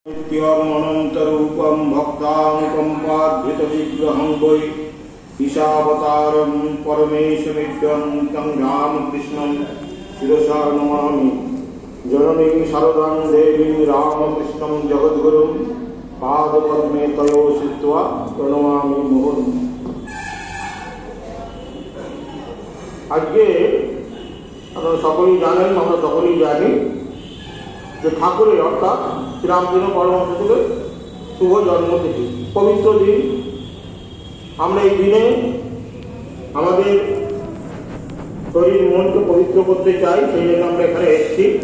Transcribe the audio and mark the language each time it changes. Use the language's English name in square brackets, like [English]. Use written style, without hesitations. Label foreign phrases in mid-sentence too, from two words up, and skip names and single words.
[Sanskrit] नित्यम् अनन्तरूपं भक्तानुकम्पाद्भुतविग्रहं वै ईशावतारं परमेशमित्यं तं रामकृष्णं शिरसा नमामि। जननीं शारदां देवीं रामकृष्णं जगद्गुरुं पादपद्मे तयो श्रुत्वा प्रणमामि मुहुर्मुहुः। [Bangla] আজকে আপনারা সকলেই জানেন, আমরা সকলেই জানি যে ঠাকুরের অর্থাৎ শ্রীরামকৃষ্ণ পরমহংসদেবের শুভ জন্মতিথি, পবিত্র দিন। আমরা এই দিনে আমাদের শরীর মনকে পবিত্র করতে চাই, সেই জন্য আমরা এখানে এসেছি।